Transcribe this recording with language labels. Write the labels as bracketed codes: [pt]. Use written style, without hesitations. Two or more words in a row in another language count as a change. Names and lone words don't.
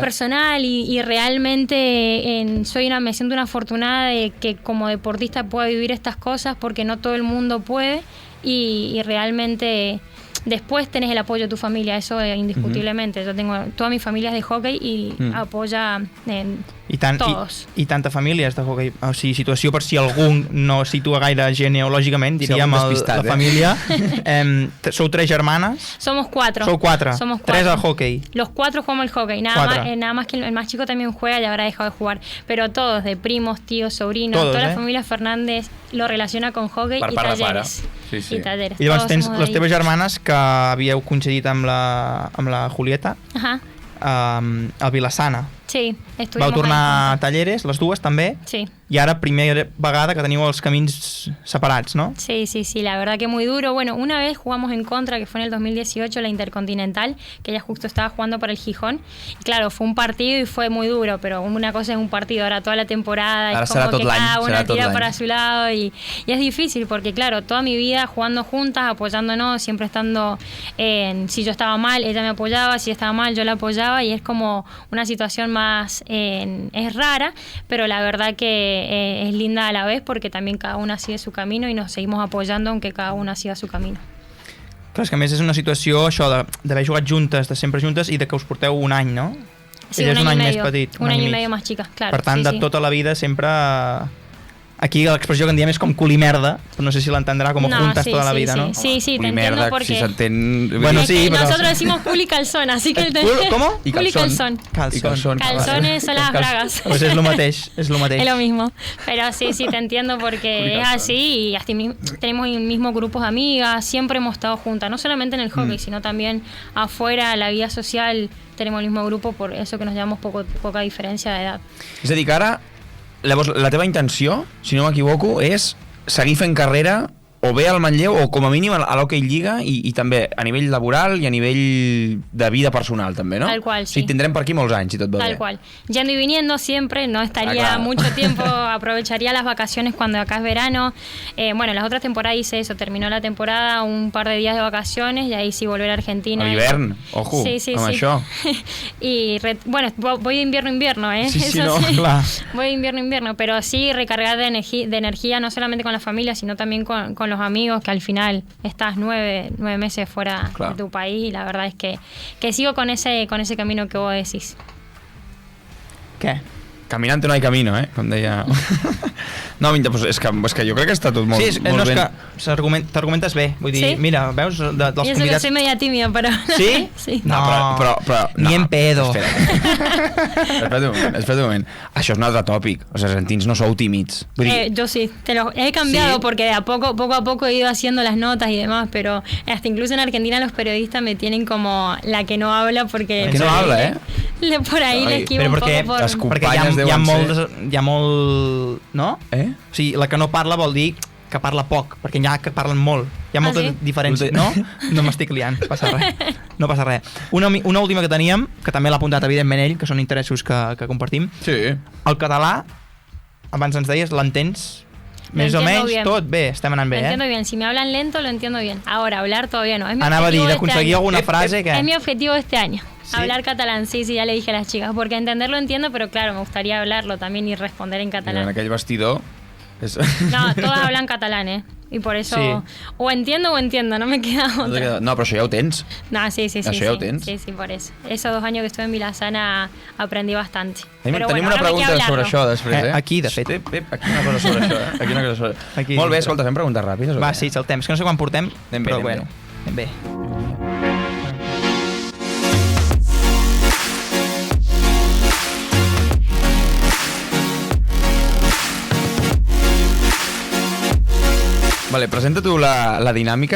[es] personal y realmente me siento una afortunada de que como deportista pueda vivir estas cosas porque no todo el mundo puede y realmente... Después tenés el apoyo de tu familia, eso indiscutiblemente. Yo tengo toda mi familia es de hockey y apoya en todos. [ca] I tanta famílies de hockey. O sigui, situació per si algú no situa gaire genealògicament, diríem, algun despistat, la família. Sou 3 germanes? [es] Somos 4. [ca] Sou 4. [es] Somos 3 4. al hockey. Los 4 jugamos el hockey, nada más que el más chico también juega y habrá dejado de jugar. Pero todos, de primos, tíos, sobrinos, Todos, toda la familia Fernández lo relaciona con hockey [ca] Per [es] y [ca] part de pare. [es] talleres. Sí, sí. Y talleres. [ca] I llavors [es] Todos [ca] tens [es] somos de [ca] les [es] ahí. [ca] teves germanes que havíeu coincidit amb la Julieta [es] Ajá, [ca] a Vilassana. [es] sí, estuvimos [ca] Vau tornar [es] ahí. [ca] a Talleres, les dues també, [es] Sí. [ca] i ara primera vegada que teniu els camins separats, no? [es] Sí, la verdad que muy duro. Bueno, una vez jugamos en contra, que fue en el 2018, la Intercontinental, que ella justo estaba jugando para el Gijón. Y claro, fue un partido y fue muy duro, pero una cosa es un partido, ahora toda la temporada, Ahora es será como [ca] tot [es] que [ca] l'any, [es] cada será una [ca] tot [es] tira [ca] l'any. [es] para su lado y es difícil porque claro, toda mi vida jugando juntas, apoyándonos, siempre estando si yo estaba mal, ella me apoyaba, si estaba mal, yo la apoyaba y es como una situación más, es rara, pero la verdad que es linda a la vez porque también cada una sigue su camino y nos seguimos apoyando aunque cada una siga su camino. [ca] Clar, és que a més és una situació això d'haver jugat juntes, de sempre juntes i de que us porteu un any, no? [es] Sí, [ca] Ella és un any més [es] medio, [ca] petit. [es] un año y [ca] mig. [es] medio más chica, claro. [ca] Per tant, sí, de sí. tota la vida sempre... Aquí l'expressió que en diem és com culimerda, però no sé si l'entendrà com No, juntes sí, tota la sí, vida, sí. no? Sí, [es] te Culimerda, entiendo porque... [ca] si s'entén... [es] Bueno, Es sí, que pero- nosotros decimos culi calzón, así que... ¿Cómo? [ca] I [es] Culi calzón. calzón. [ca] I calzón. [es] Calzones son las bragas. [ca] Pues és lo mateix, és lo mateix. [es] Es lo mismo. Pero sí, te entiendo porque es así y hasta tenemos el mismo grupo de amigas, siempre hemos estado juntas, no solamente en el hockey, sino también afuera, la vida social, tenemos el mismo grupo, por eso que nos llevamos poca diferencia de edad. [ca] És a dir, que ara, llavors, la teva intenció, si no m'equivoco, és seguir fent carrera o bé al Manlleu o com a mínim a l'Hockey Lliga i també a nivell laboral i a nivell de vida personal també, no? [es] Tal cual, [ca] O sí. sigui, tindrem per aquí molts anys, si tot va [es] Tal [ca] bé. [es] cual. Yendo y viniendo siempre, no estaría claro. mucho tiempo, aprovecharía las vacaciones cuando acá es verano. Bueno, las otras temporadas hice eso, terminó la temporada, un par de días de vacaciones y ahí sí volver a Argentina. [ca] A l'hivern, ojo, sí, amb sí. això. [es] Y bueno, voy de invierno-invierno, ¿eh? Sí, sí, Eso [ca] no, clar. [es] Voy de invierno-invierno, pero sí recargar de energía no solamente con la familia, sino también con los amigos, que al final estás 9 meses fuera Claro. de tu país y la verdad es que sigo con ese camino que vos decís. [ca] Què? [es] Caminante no hay camino, [ca] com deia... No, pues és que jo crec que està tot molt, sí, molt ben. És que t'argumentes bé. Vull dir, sí? Mira, veus, dels [es] y eso [ca] convidats... [es] que soy media tímida, pero... [ca] Sí? Sí. No, però [es] ni en pedo. [ca] Espera un moment. Això és un altre tòpic. Els argentins no sou tímids. Vull dir, [es] Yo sí, he cambiado ¿Sí? porque poco a poco he ido haciendo las notas y demás, pero hasta incluso en Argentina los periodistas me tienen como la que no habla porque... La que no habla, ¿eh? Por ahí le esquivo un poco por... [ca] les Perquè companyes hi ha deuen ser... hi ha molt... No? Eh? O sigui, la que no parla vol dir que parla poc, perquè n'hi ha que parlen molt. Hi ha moltes sí? diferències, no? No m'estic liant, passa res. No passa res. Una última que teníem, que també l'ha apuntat evidentment ell, que són interessos que compartim. Sí. El català, abans ens deies, l'entens més o menys [es] bien. [ca] tot bé, estem anant bé, [es] Lo entiendo bien, si me hablan lento lo entiendo bien. Ahora, hablar todavía no. Es mi [ca] Anava a dir, [es] objetivo [ca] d'aconseguir [es] este año. [ca] alguna frase que... [es] Es mi objetivo de este año. ¿Sí? Hablar catalán, sí, ya le dije a las chicas. Porque entenderlo entiendo, pero claro, me gustaría hablarlo también y responder en [ca] En [es] catalán. [ca] aquell vestidor... [es] No, todas hablan catalán, Y por eso, Sí. o entiendo, no me queda otra. [ca] No, però això ja ho tens. No, sí. Això ja ho tens. [es] Sí, por eso. Esos 2 años que estuve en Vilasana aprendí bastante. [ca] Tenim [es] Pero bueno, [ca] una [es] ahora me queda [ca] pregunta sobre [es] hablarlo. [ca] això després, Aquí, de fet. Aquí una cosa sobre això, Aquí una cosa sobre... Aquí. Molt bé, escolta, fem preguntes ràpides o Va, què? sí, saltem. És que no sé quan portem, Anem bé, però anem bueno, anem bé. Vale, presenta tu la dinàmica.